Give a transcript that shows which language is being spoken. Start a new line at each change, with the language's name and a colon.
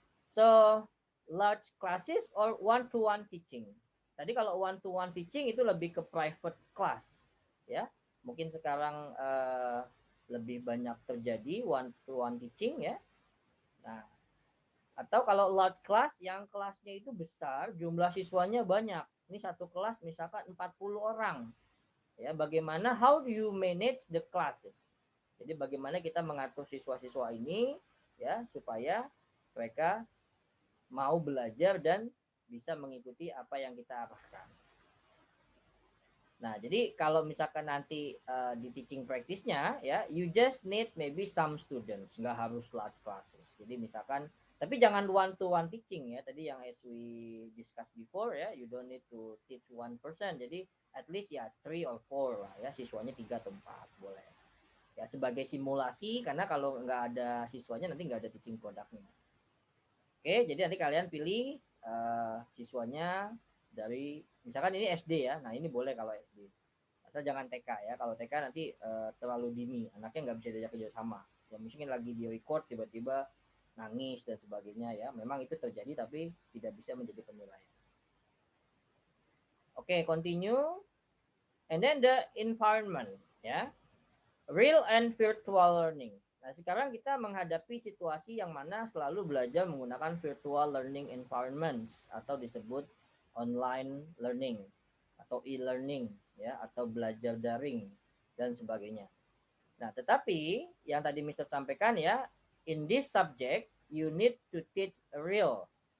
English: So large classes or one-to-one teaching.
Indonesian: Tadi kalau one-to-one teaching itu lebih ke private class ya. Mungkin sekarang lebih banyak terjadi one-to-one teaching ya. Nah, atau kalau large class yang kelasnya itu besar, jumlah siswanya banyak. Ini satu kelas misalkan 40 orang. Ya, bagaimana,
English: how do you manage the classes?
Indonesian: Jadi bagaimana kita mengatur siswa-siswa ini ya supaya mereka mau belajar dan bisa mengikuti apa yang kita arahkan. Nah, jadi kalau misalkan nanti di
English: teaching practice-nya ya, you just need maybe some students,
Indonesian: nggak harus
English: large classes.
Indonesian: Jadi misalkan, tapi jangan
English: one to one teaching ya. Tadi yang as we discussed before ya, you don't need to teach one person.
Indonesian: Jadi at least ya
English: 3 or 4
Indonesian: lah ya, siswanya 3 atau 4 boleh. Ya sebagai simulasi, karena kalau nggak ada siswanya nanti nggak ada teaching produknya. Oke, jadi nanti kalian pilih siswanya dari, misalkan ini SD ya, nah ini boleh kalau SD. Asal jangan TK ya, kalau TK nanti terlalu dini, anaknya nggak bisa diajak kerja sama. Ya mungkin lagi di record tiba-tiba nangis dan sebagainya ya, memang itu terjadi tapi tidak bisa menjadi penilaian.
English: Oke, continue. And then the environment ya, real and virtual learning.
Indonesian: Nah, sekarang kita menghadapi situasi yang mana selalu belajar menggunakan virtual learning environments atau disebut online learning atau e-learning ya, atau belajar daring dan sebagainya. Nah, tetapi yang tadi Mr. sampaikan ya,
English: in this subject you need to teach real.